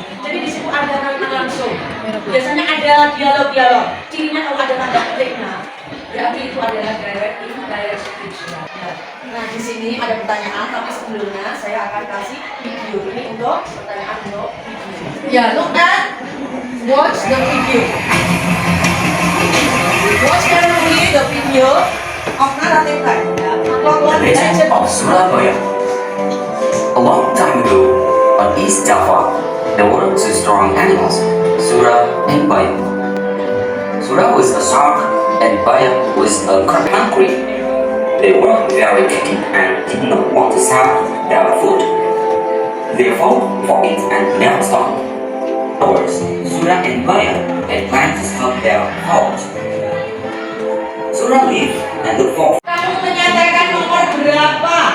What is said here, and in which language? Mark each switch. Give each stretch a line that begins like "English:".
Indonesian: Jadi di situ ada kalimat langsung. Biasanya ada dialog-dialog. Cirinya kalau ada tanda petiknya, berarti itu adalah direct indirect speech. Ya. Nah di sini ada pertanyaan, tapi sebelumnya saya akan kasih video ini untuk pertanyaan untuk video.
English: Ya, look at watch the video. Watch carefully the video of narrative type. Ya. The Legend of Surabaya. A long time ago, on East Java, there were two strong animals, Sura and Baya. Sura was a shark and Baya was a crab hungry. They were very picky and did not want to sell their food. They fought for it and never stopped. Afterwards, Sura and Baya had planned to stop their fight. Sura lived and looked for
Indonesian: Kamu menyatakan nomor berapa?